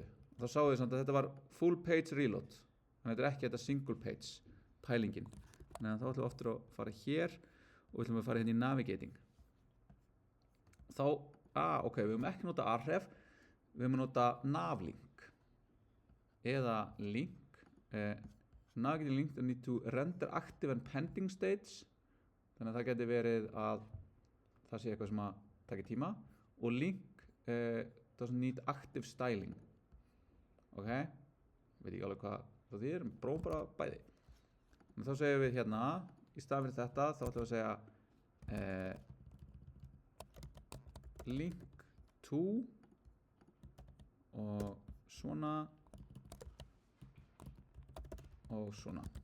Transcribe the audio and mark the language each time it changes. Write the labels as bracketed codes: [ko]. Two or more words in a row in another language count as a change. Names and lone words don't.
[is] Þá sáu þið samt að þetta var [en] full page reload. [is] Þannig að þetta ekki þetta [en] single page [is] pælingin. Þannig að þá ætlum við aftur að fara hér og ætlum við að fara hérna í navigating. Þá, ok, við höfum ekki nota arref, við höfum nota navlink. Eða link. [en] Navigating link need to render active and pending states. [is] Þannig að það geti verið að það sé eitthvað sem að taka tíma og [en] link doesn't need active styling. [is] Ok, veit ekki alveg hvað það þýðir, prófum bara bæði. En þá segjum við hérna, í staðinn fyrir þetta, þá ætlum við að segja [en] link to [is] og svona og svona.